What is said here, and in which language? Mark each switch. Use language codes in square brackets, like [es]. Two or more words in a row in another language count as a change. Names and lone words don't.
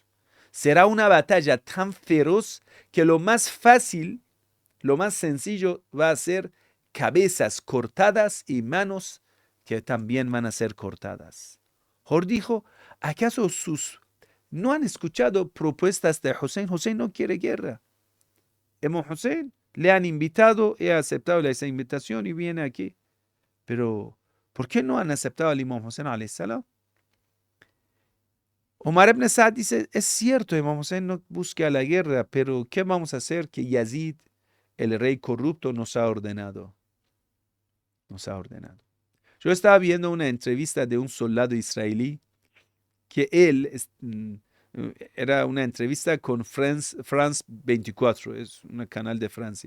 [es] Será una batalla tan feroz que lo más fácil, lo más sencillo va a ser cabezas cortadas y manos que también van a ser cortadas. Hor dijo, ¿acaso no han escuchado propuestas de Hussein? Hussein no quiere guerra. Imam Hussein le han invitado, he aceptado esa invitación y viene aquí. Pero, ¿por qué no han aceptado al Imam Hussein [ar] عليه السلام? [es] Omar ibn Saad dice, es cierto, Imam Hussein no busca la guerra, pero ¿qué vamos a hacer que Yazid, el rey corrupto, nos ha ordenado? Nos ha ordenado. Yo estaba viendo una entrevista de un soldado israelí que él era una entrevista con France 24, es un canal de Francia.